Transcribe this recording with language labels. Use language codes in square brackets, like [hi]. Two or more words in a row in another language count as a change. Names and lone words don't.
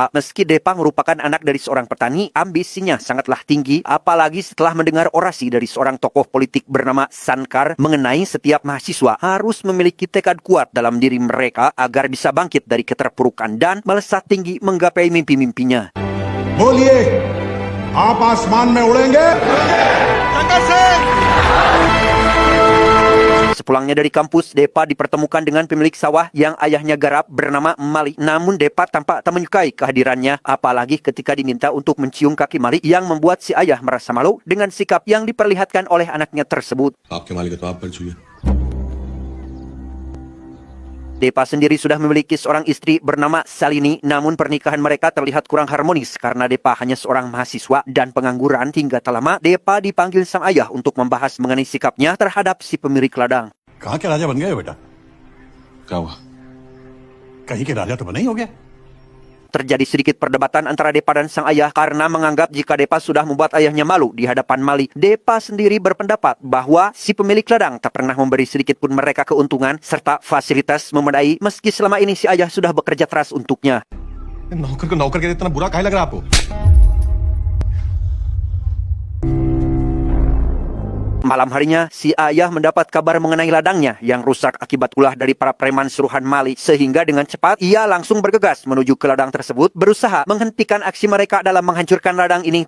[id] Meski Depa merupakan anak dari seorang petani, ambisinya sangatlah tinggi, apalagi setelah mendengar orasi dari seorang tokoh politik bernama Sankar mengenai setiap mahasiswa harus memiliki tekad kuat dalam diri mereka agar bisa bangkit dari keterpurukan dan melesat tinggi menggapai mimpi-mimpinya. [hi] बोलिए आप आसमान में उड़ेंगे [id] Sepulangnya dari kampus, Depa dipertemukan dengan pemilik sawah yang ayahnya garap bernama Mali. Namun Depa tampak tak menyukai kehadirannya, apalagi ketika diminta untuk mencium kaki Mali yang membuat si ayah merasa malu dengan sikap yang diperlihatkan oleh anaknya tersebut. [hi] आपके मालिक तो आप पर छुए [id] Depa sendiri sudah memiliki seorang istri bernama Salini, namun pernikahan mereka terlihat kurang harmonis karena Depa hanya seorang mahasiswa dan pengangguran. Hingga tak lama, Depa dipanggil sang ayah untuk membahas mengenai sikapnya terhadap si pemilik ladang. [hi] कहाँ के राजा बन गए हो बेटा क्या हुआ कहीं के राजा तो बने ही हो गया [id] Terjadi sedikit perdebatan antara Depa dan sang ayah karena menganggap jika Depa sudah membuat ayahnya malu di hadapan Mali. Depa sendiri berpendapat bahwa si pemilik ladang tak pernah memberi sedikit pun mereka keuntungan serta fasilitas memadai meski selama ini si ayah sudah bekerja keras untuknya. [hi] नौकर को नौकर के इतना बुरा काहे लग रहा आपको [id] Malam harinya, si ayah mendapat kabar mengenai ladangnya yang rusak akibat ulah dari para preman suruhan Mali. Sehingga dengan cepat, ia langsung bergegas menuju ke ladang tersebut, berusaha menghentikan aksi mereka dalam menghancurkan ladang ini.